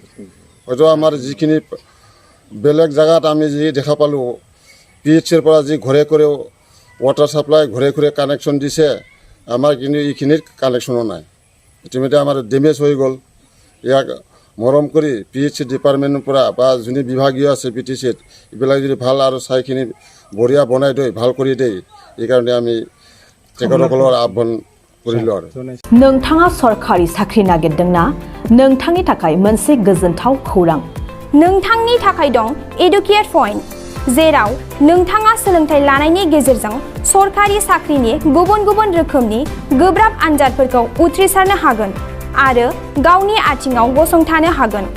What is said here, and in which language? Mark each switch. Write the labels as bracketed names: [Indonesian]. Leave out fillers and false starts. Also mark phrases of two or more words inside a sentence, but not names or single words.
[Assamese] হয়তো আমাৰ যিখিনি বেলেগ জেগাত আমি যি দেখা পালোঁ PHCৰ পৰা যি ঘৰে [English] water supply [Assamese] ঘৰে কানেকশ্যন দিছে, আমাৰ কিন্তু এইখিনিত কানেকশ্যনো নাই। ইতিমধ্যে আমাৰ ডেমেজ হৈ গ'ল। ইয়াক মৰম কৰি PHC ডিপাৰ্টমেণ্টৰ পৰা বা যোনে বিভাগীয় আছে PTCত এইবিলাক যদি ভাল আৰু চাইখিনি বঢ়িয়া বনাই দিয়ে ভাল কৰি দিয়ে, এইকাৰণে আমি তেখেতসকলৰ আহ্বান কৰিলোঁ। আৰু [Bodo] नोंथाङा सरखारि साख्रि नागिरदोंना? नोंथांनि थाखाय मोनसे गोजोनथाव खौरां। नोंथांनि थाखाय दं एडुकेट पइन्ट, जेराव नोंथाङा सोलोंथाइ लानायनि गेजेरजों सरखारि साख्रिनि गुबुन रोखोमनि गोब्राब आनजादफोरखौ उथ्रिसारनो हागोन आरो गावनि आथिङाव गसंथानो हागोन।